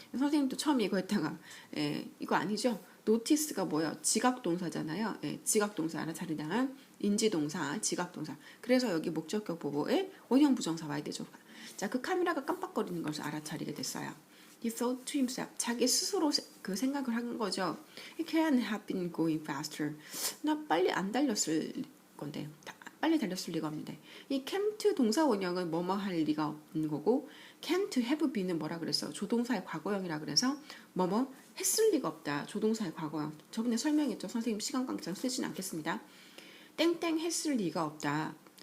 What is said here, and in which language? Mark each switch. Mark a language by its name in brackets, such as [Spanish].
[Korean] 선생님도 처음 이거 했다가 이거 아니죠? 노티스가 뭐예요? 지각동사잖아요. 지각동사 알아차리다는 인지동사, 지각동사. 그래서 여기 목적격 보고에 원형 부정사 와야 되죠. 자, 그 카메라가 깜빡거리는 것을 알아차리게 됐어요. [English] He thought to himself. [Korean] 자기 스스로 그 생각을 한 거죠. [English] It can't have been going faster. [Korean] 나 빨리 안 달렸을 건데. 빨리 달렸을 리가 없는데 이 can't 동사 원형은 뭐뭐 할 리가 없는 거고 can't have be는 뭐라 그랬어? 조동사의 과거형이라 그래서 뭐뭐 했을 리가 없다. 조동사의 과거형. 저번에 설명했죠. 선생님 시간 강장 쓰진 않겠습니다. 땡땡 했을 리가 없다.